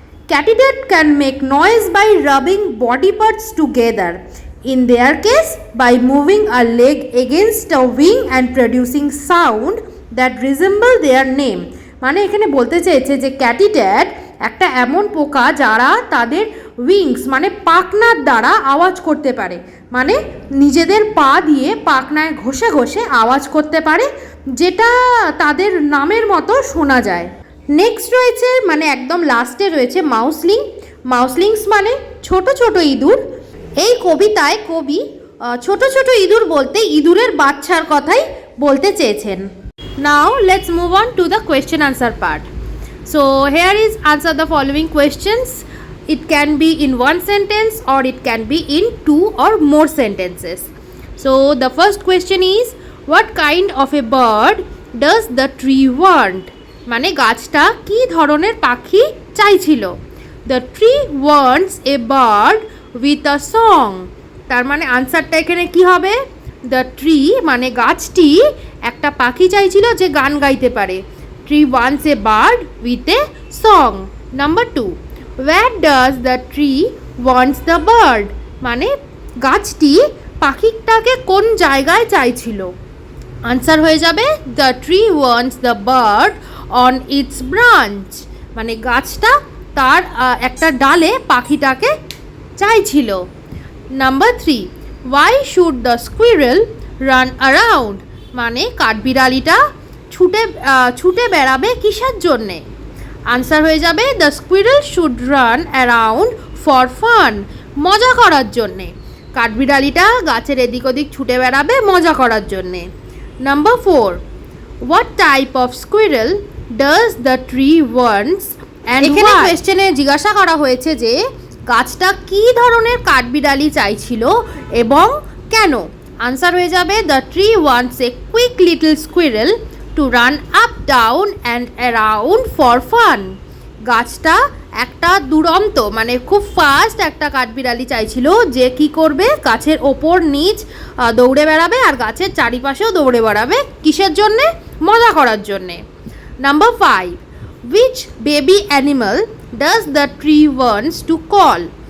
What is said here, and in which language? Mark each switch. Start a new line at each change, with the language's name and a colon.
English: katydid can make noise by rubbing body parts together, in their case by moving a leg against a wing and producing sound that resemble their name,
Bangla: মানে এখানে বলতে চেয়েছে যে ক্যাটিট্যাড একটা এমন পোকা যারা তাদের উইংস মানে পাখনার দ্বারা আওয়াজ করতে পারে, মানে নিজেদের পা দিয়ে পাখনায় ঘষে ঘষে আওয়াজ করতে পারে, যেটা তাদের নামের মতো শোনা যায়। নেক্সট রয়েছে মানে একদম লাস্টে রয়েছে মাউসলিং। মাউসলিংস মানে ছোট ছোট ইঁদুর। এই কবিতায় কবি ছোট ছোট ইঁদুর বলতে ইঁদুরের বাচ্চার কথাই বলতে চেয়েছেন।
English: Now let's move on to the question answer part. So here is answer the following questions. It can be in one sentence or it can be in 2 or more sentences. So the first question is what kind of a bird does the tree want?
Bangla: মানে গাছটা কি ধরনের পাখি চাইছিল?
English: The tree wants a bird with a song.
Bangla: তার মানে আনসারটা এখানে কি হবে? The tree মানে গাছটি একটা পাখি চাইছিল যে গান গাইতে পারে।
English: Tree wants a bird with a song. Number 2, where does the tree wants the bird?
Bangla: মানে গাছটি পাখিটাকে কোন জায়গায় চাইছিল? আনসার হয়ে যাবে
English: the tree wants the bird on its branch.
Bangla: মানে গাছটা তার একটা ডালে পাখিটাকে চাইছিল।
English: Number 3, why should the squirrel run around?
Bangla: মানে কাঠবিড়ালিটা ছুটে বেড়াবে কিসের জন্যে? আনসার হয়ে যাবে
English: the squirrel should run around for fun.
Bangla: মজা করার জন্যে কাঠবিড়ালিটা গাছের এদিক ওদিক ছুটে বেড়াবে মজা করার জন্যে। Number 4,
English: what type of squirrel does the tree wants and
Bangla: এখানে কোয়েশ্চেনে জিজ্ঞাসা করা হয়েছে যে গাছটা কি ধরনের কাঠবিড়ালি চাইছিল এবং কেন? আনসার হয়ে যাবে
English: the tree wants a quick little squirrel to run up down and around for fun.
Bangla: গাছটা একটা দুরন্ত মানে খুব ফাস্ট একটা কাঠবিড়ালি চাইছিল যে কি করবে গাছের ওপর নিচ দৌড়ে বেড়াবে আর গাছের চারিপাশেও দৌড়ে বেড়াবে কিসের জন্যে? মজা করার জন্যে।
English: Number 5, which baby animal does the tree wants to call?